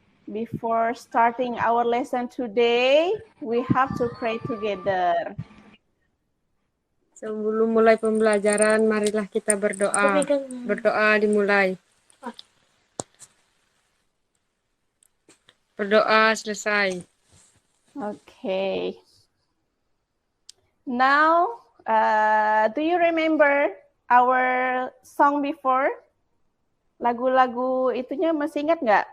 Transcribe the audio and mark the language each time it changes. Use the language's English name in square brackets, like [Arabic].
[English] Before starting our lesson today, we have to pray together. [Indonesian] Sebelum mulai pembelajaran, marilah kita berdoa. Berdoa dimulai. Berdoa selesai. Okay. [English] Now, do you remember our song before? [Indonesian] Lagu-lagu itunya masih ingat nggak?